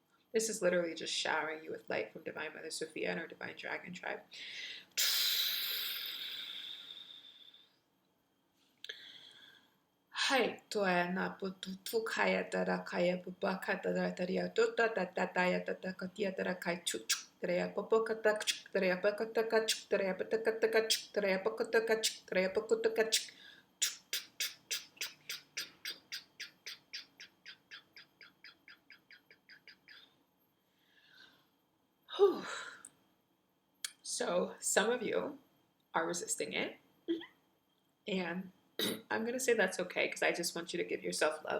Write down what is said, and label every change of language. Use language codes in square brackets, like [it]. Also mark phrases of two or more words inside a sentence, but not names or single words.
[en] This is literally just showering you with light from Divine Mother Sophia and our Divine Dragon Tribe. Hai toa na putu kaya tara kaya pupaka tara taria tota tatataya tatakatia tara kai chuk tarea popokata chuk tarea pakataka chuk tarea patakataka chuk tarea pakataka chuk tarea pakataka chuk. So some of you are resisting it, and I'm going to say that's okay because I just want you to give yourself love.